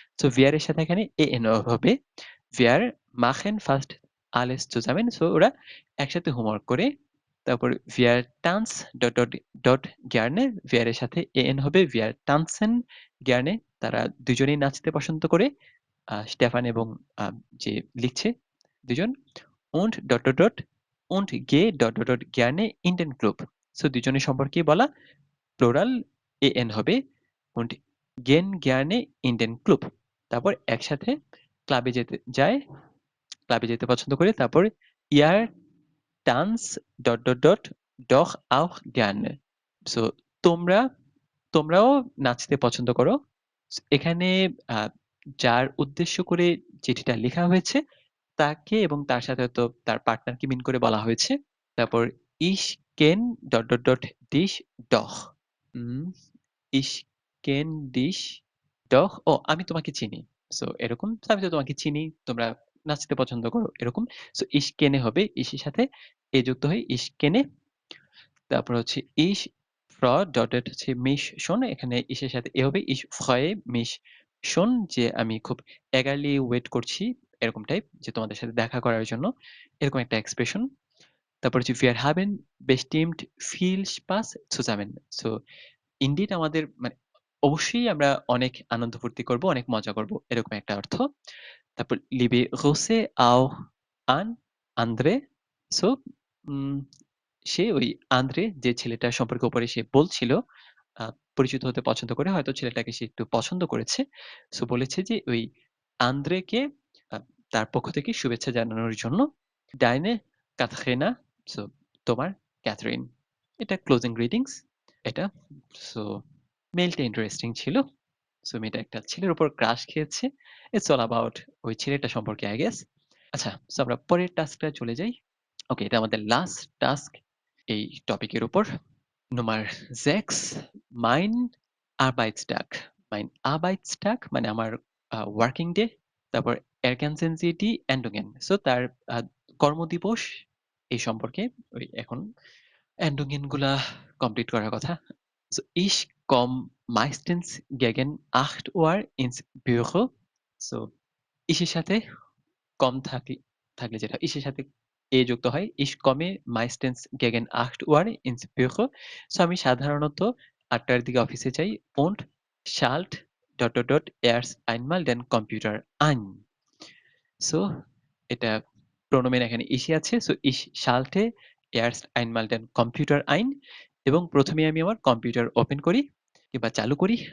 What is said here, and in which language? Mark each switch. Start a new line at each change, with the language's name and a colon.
Bangla: So wir এর সাথে এখানে en হবে।
German: wir machen fast alles zusammen।
Bangla: So ওরা একসাথে হোমওয়ার্ক করে। তারপর
German: wir tanz gerne,
Bangla: wir এর সাথে en হবে।
German: wir tanzen gerne,
Bangla: তারা দুজনেই নাচতে পছন্দ করে। স্টেফান এবং যে লিখছে দুজন।
German: und und gehe gerne in den Club।
Bangla: So দুজনের সম্পর্কেই বলা, প্লুরাল en হবে।
German: und gehen gerne in den Club,
Bangla: তারপর একসাথে ক্লাবে যেতে যায়, ক্লাবে যেতে পছন্দ করে।
German: তারপর ihr tanz doch auch gerne।
Bangla: So তোমরা তোমরাও নাচতে পছন্দ করো। এখানে যার উদ্দেশ্য করে চিঠিটা লেখা হয়েছে তাকে এবং তার সাথে হয়তো তার পার্টনারকে মিন করে বলা হয়েছে।
German: তারপর ich kenne dich doch। উম ich kenne dich doch,
Bangla: ও আমি তোমাকে চিনি। সো এরকম আমি তো তোমাকে চিনি, তোমরা নাচতে পছন্দ করো এরকম। সো ich kenne হবে ich এর সাথে এ যুক্ত হয় ich kenne। তারপর হচ্ছে ich হচ্ছে mich schon, এখানে ich এর সাথে এ হবে
German: ich freue mich schon,
Bangla: যে আমি খুব eagerly ওয়েট করছি এরকম টাইপ, যে তোমাদের সাথে দেখা করার জন্য এরকম একটা এক্সপ্রেশন।
German: তারপর হচ্ছে wir haben bestimmt viel Spaß zusammen।
Bangla: So indeed আমাদের মানে অবশ্যই আমরা অনেক আনন্দ ফুর্তি করব, অনেক মজা করব। এরকম একটা অর্থ।
German: তারপর liebe Grüße auch an Andre.
Bangla: So um সে ওই আন্দ্রে যে ছেলেটার সম্পর্কে উপরে সে বলছিল, আ পরিচিত হতে পছন্দ করে। হয়তো ছেলেটাকে সে একটু পছন্দ করেছে। সো বলেছে যে ওই আন্দ্রেকে আ তার পক্ষ থেকে শুভেচ্ছা জানানোর জন্য Deine Katharina, সো তোমার ক্যাথরিন। এটা ক্লোজিং গ্রিটিংস এটা। সো মেইলটা ইন্টারেস্টিং ছিল। সো মেয়েটা একটা ছেলের উপর ক্রাশ খেয়েছে।
English: it's all about
Bangla: ওই ছেলেটা সম্পর্কে আই গেস। আচ্ছা, সো আমরা পরের টাস্কটা চলে যাই। ওকে, এটা আমাদের লাস্ট টাস্ক এই টপিকের উপর।
German: Nummer 6, mein Arbeitstag.
Bangla: Mein Arbeitstag মানে আমার ওয়ার্কিং ডে।
German: তারপর ergänzen Sie die Endungen.
Bangla: So তার আ কর্মদিবস এই সম্পর্কে ওই এখন Endungen গুলা কমপ্লিট করার কথা।
German: So, ich komme meistens gegen 8 Uhr ins Büro.
Bangla: So, ইসের সাথে কম থাকলে যেটা ইসের সাথে এ যুক্ত হয়।
German: Ich komme meistens gegen 8 Uhr ins Büro.
Bangla: So আমি সাধারণত ৮ টার দিকে অফিসে যাই
German: und schalte ... erst einmal den Computer ein.
Bangla: So এটা প্রোনোমেন এখানে ইসি আছে। So
German: ich schalte erst einmal den Computer ein
Bangla: এবং ১ম এই আমি আমার কম্পিউটার ওপেন করি কিংবা চালু করি।